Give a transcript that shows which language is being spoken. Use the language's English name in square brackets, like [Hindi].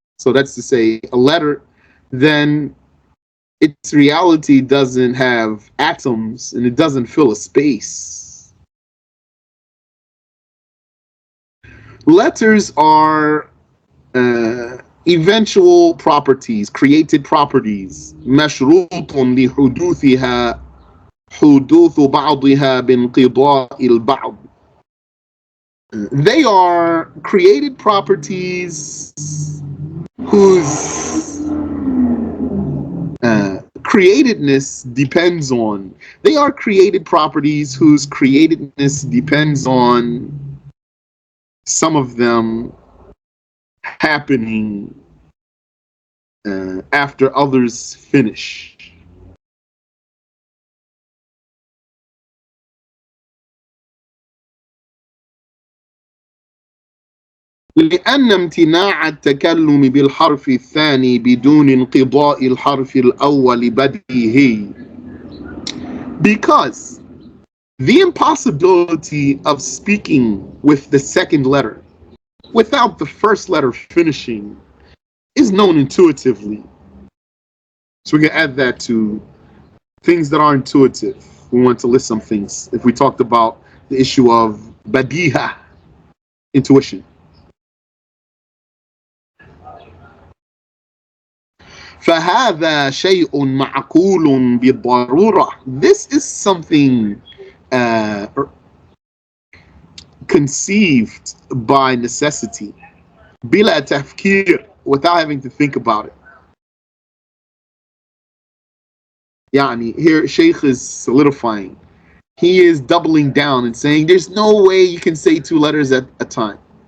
[English] So that's to say, a letter, then its reality doesn't have atoms and it doesn't fill a space. Letters are eventual properties, created properties. [Arabic] مشروط لحدوثها حدوث بعضها بانقضاء البعض. [English] They are created properties whose createdness depends on. They are created properties whose createdness depends on some of them happening after others finish. [Arabic] لأن امتناع التكلم بالحرف الثاني بدون انقضاء الحرف الأول بديهي. [English] Because the impossibility of speaking with the second letter without the first letter finishing is known intuitively. So we can add that to things that are intuitive. We want to list some things. If we talked about the issue of badiha, intuition. [Arabic] فهذا شيء معقول بالضرورة. [English] This is something conceived by necessity. [Arabic] بلا تفكير, [English] without having to think about it. يعني here Shaykh is solidifying. He is doubling down and saying there's no way you can say two letters at a time.